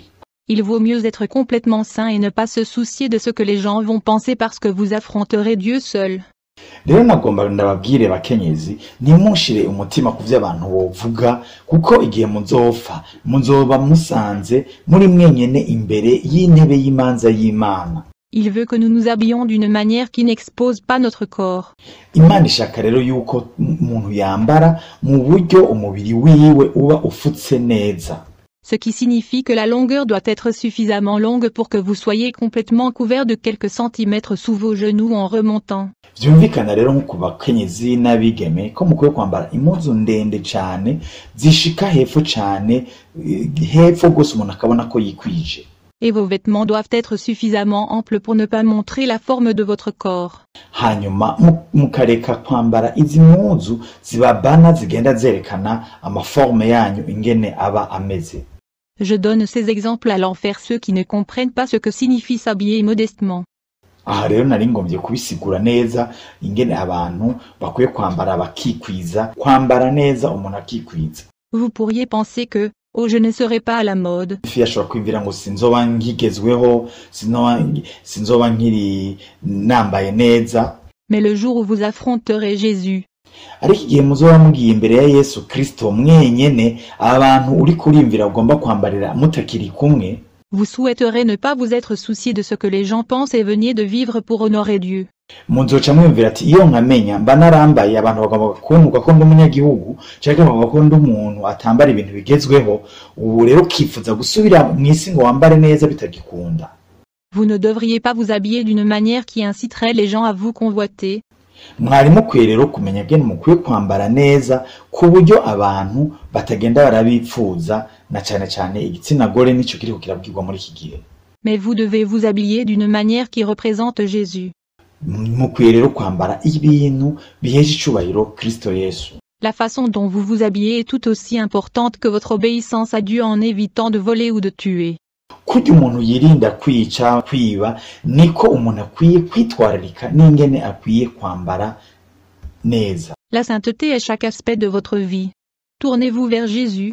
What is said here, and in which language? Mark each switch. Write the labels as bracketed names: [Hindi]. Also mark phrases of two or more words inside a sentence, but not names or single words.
[French] Il vaut mieux être complètement saint et ne pas se soucier de ce que les gens vont penser parce que vous affronterez Dieu seul. [Rundi] Rero nagomba ndababwire bakenyezi ntimushire umutima ku vy'abantu bovuga kuko igihe muzopfa muzoba musanze muri mwenyene imbere y'intebe y'imanza y'Imana. [French] Il veut que nous nous habillions d'une manière qui n'expose pas notre corps. [Rundi] Imana ishaka rero yuko umuntu yambara mu buryo umubiri wiwe uba ufutse neza. [French] Ce qui signifie que la longueur doit être suffisamment longue pour que vous soyez complètement couvert de quelques centimètres sous vos genoux en remontant. [Rundi] Vyumvikana rero nko ku bakenyezi n'abigeme ko mukwiye kwambara impuzu ndende cane zishika hepfo cane, hepfo gose umuntu akabona ko yikwije. [French] Et vos vêtements doivent être suffisamment amples pour ne pas montrer la forme de votre corps. [Rundi] Hanyuma mukareka kwambara izi mpuzu zibabana zigenda zerekana amaforme yanyu ingene aba ameze. [French] Je donne ces exemples allant faire ceux qui ne comprennent pas ce que signifie s'habiller modestement. [Rundi] Aha rero nari ngombye kubisigura neza ingene abantu bakwiye kwambara bakikwiza, kwambara neza umuntu akikwiza. [French] Vous pourriez penser que, oh, je ne serai pas à la mode. [Rundi] Ifi yashobora kwibwira ngo sinzoba ngigezweho, sinzoba nkiri nambaye neza. [French] Mais le jour où vous affronterez Jésus, [Rundi] ariko igihe muzoba mugiye imbere ya Yesu Kristo mwenyene, abantu uri kurimvira ugomba kwambarira mutakiri kumwe, [French] vous souhaiterez ne pas vous être soucié de ce que les gens pensent et veniez de vivre pour honorer Dieu. [Rundi] muzoca mwumvira ati iyo nkamenya mba narambaye abantu bagomba kumvuga ko ndi umunyagihugu canke bagomba ko ndi umuntu atambara ibintu bigezweho, ubu rero ukifuza gusubira mw'isi ngo wambare neza bitagikunda. [French] Vous ne devriez pas vous habiller d'une manière qui inciterait les gens à vous convoiter. [Rundi] Mwari mukwiye rero kumenya ngene mukwiye kwambara neza ku buryo abantu batagenda barabipfuza, na cane cane igitsina gore nico kiriko kirabwirwa muri iki gihe. [French] Mais vous devez vous habiller d'une manière qui représente Jésus. [Rundi] Mukwiye rero kwambara ibintu biheje icubahiro Kristo Yesu. [French] La façon dont vous vous habillez est tout aussi importante que votre obéissance à Dieu en évitant de voler ou de tuer. [Rundi] Kurya umuntu yirinda kwica, kwiba, niko umuntu akwiye kwitwararika n'ingene akwiye kwambara neza. [French] La sainteté est chaque aspect de votre vie. Tournez-vous vers Jésus.